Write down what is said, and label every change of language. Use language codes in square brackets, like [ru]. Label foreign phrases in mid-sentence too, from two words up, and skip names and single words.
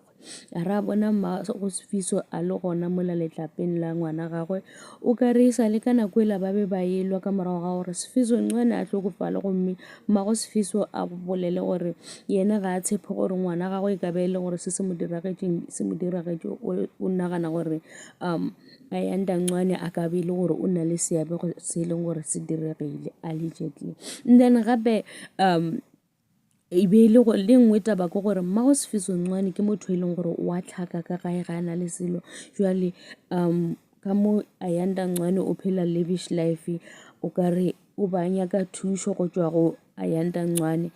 [tn] A ra bona mma go Sifiso a le gona mola letlapeng la ngwana gagwe o ka re sa le ka nako ela ba be ba elwa ka morago ga gore Sifiso Ncwane a tlhokofale, gomme mmago Sifiso a bolele gore yena ga a tshepe gore ngwana gagwe e ka be e le gore se mo diragetse o nagana gore Ayanda Ncwane a ka be e le gore o na le seabe se e leng gore se diregile allegedly. [en] And then [tn] gape e be e le go le nngwe taba ke gore mmago Sifiso Ncwane ke motho e leng gore wa tlhaka ka gae ga a na le selo. [nso] Jwale ka mo Ayanda Ncwane o phela [en] lavish life, [nso] o ka re o ba nyaka thušo go tšwa go Ayanda Ncwane.